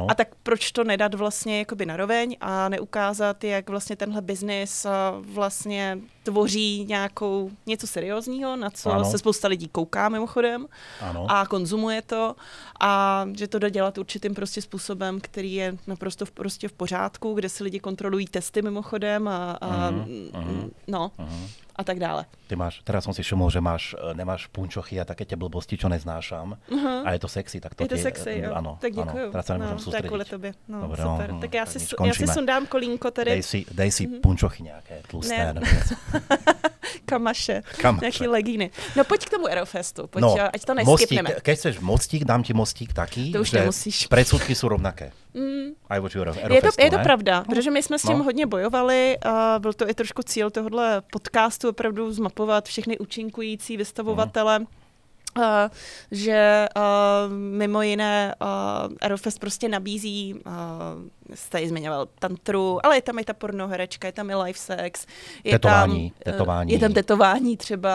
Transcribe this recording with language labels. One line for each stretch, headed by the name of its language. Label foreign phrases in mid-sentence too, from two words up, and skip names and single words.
Czech: A tak proč to nedat vlastně jakoby naroveň a neukázat, jak vlastně tenhle biznis vlastně tvoří něco seriózního, na co se spousta lidí kouká mimochodem a konzumuje to a že to jde dělat určitým prostě způsobem, který je naprosto prostě v pořádku, kde si lidi kontrolují testy mimochodem a tak dále.
Slovak: Teraz som si všimol, že nemáš punčochy a také tie blbosti, čo neznášam. A je to sexy, tak to
Czech: je to sexy, jo.
Slovak: Áno,
Czech: tak děkuju.
Slovak: Teraz sa nemôžem sústrediť.
Czech: Tak kvůli tobě.
Slovak: Dobre, super.
Czech: Tak já si sundám kolínko tady. Dej si punčochy nějaké tlusté. Kamaše. Nějaký legíny. No pojď k tomu Aerofestu, ať to neskipneme.
Slovak: Keď chceš mostík, dám ti mostík taký, to už že nemusíš. predsudky jsou rovnaké. Aj voči Aerofestu,
Czech: je to pravda, protože my jsme s tím hodně bojovali a byl to i trošku cíl tohohle podcastu opravdu zmapovat všechny účinkující vystavovatele, že mimo jiné Aerofest prostě nabízí, jste ji zmiňoval, tantru, ale je tam i ta pornoherečka, je tam i live sex, je tam tetování třeba.